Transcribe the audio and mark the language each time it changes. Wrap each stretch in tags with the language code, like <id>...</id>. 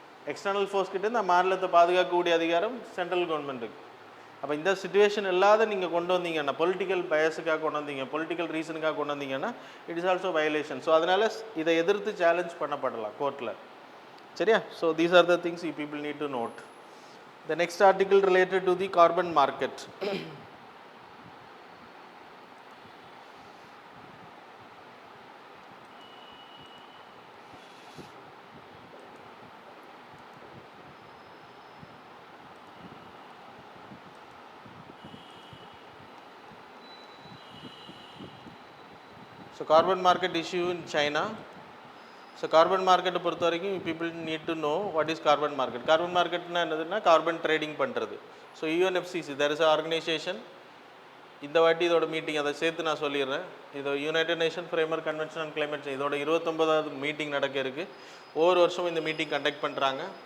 <ta>External force கிட்டே இந்த மாநிலத்தை பாதுகாக்கக்கூடிய அதிகாரம் சென்ட்ரல் கவர்மெண்ட்டுக்கு. அப்போ இந்த சுச்சுவேஷன் இல்லாத நீங்கள் கொண்டு வந்தீங்கன்னா, பொலிட்டிக்கல் பயஸுக்காக கொண்டு வந்தீங்க, பொலிட்டிக்கல் ரீசனுக்காக கொண்டு வந்தீங்கன்னா</ta> <en>It is also violation.</en> <ta>So அதனால் இதை எதிர்த்து சேலஞ்ச் பண்ணப்படலாம் கோர்ட்டில். சரியா? So</ta> <en>These are the things you people need to note. The next article related to the carbon market. So carbon market issue in China.</en> <ta>So carbon மார்க்கெட்டை பொறுத்த வரைக்கும்</ta> <en>People need to know what is carbon market.</en> <ta>Carbon மார்க்கெட்னா என்னதுன்னா carbon trading பண்ணுறது. So யூஎன்எஃப்சிசி</ta> <en>There is organisation.</en> <ta>இந்த வாட்டி இதோட meeting அதை சேர்த்து நான் சொல்லிடுறேன். இது United nation framework convention on climate change. இதோட 29வது மீட்டிங் நடக்க இருக்குது. ஒவ்வொரு வருஷமும் இந்த மீட்டிங் கண்டக்ட் பண்ணுறாங்க.</ta>